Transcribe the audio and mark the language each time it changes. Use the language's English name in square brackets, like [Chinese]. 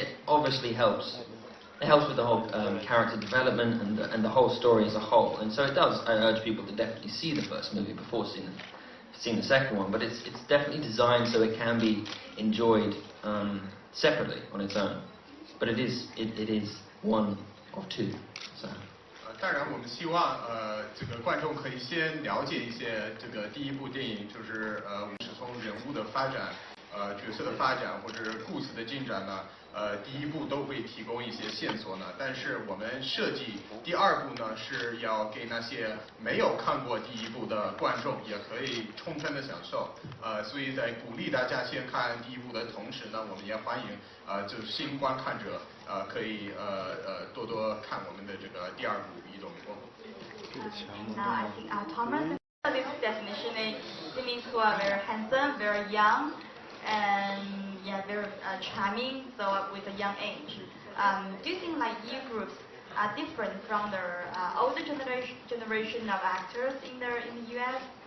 [English] It obviously helps. It helps with the whole character development and the whole story as a whole. And so it does. I urge people to definitely see the first movie before seeing the second one. But it's definitely designed so it can be enjoyed separately on its own. But it is one of two. So. [Chinese] 当然，我们希望这个观众可以先了解一些这个第一部电影，就是是从人物的发展、角色的发展或者故事的进展呢，第一部都会提供一些线索呢。但是我们设计第二部呢，是要给那些没有看过第一部的观众也可以充分的享受。所以在鼓励大家先看第一部的同时呢，我们也欢迎就是新观看者可以多多看我们的这个第二部《移动迷宫》。 [English] Now I think Thomas, this definition is it means who are very handsome, very young, and yeah, very charming. So with a young age, do you think like you groups are different from the older generation of actors in the U.S.?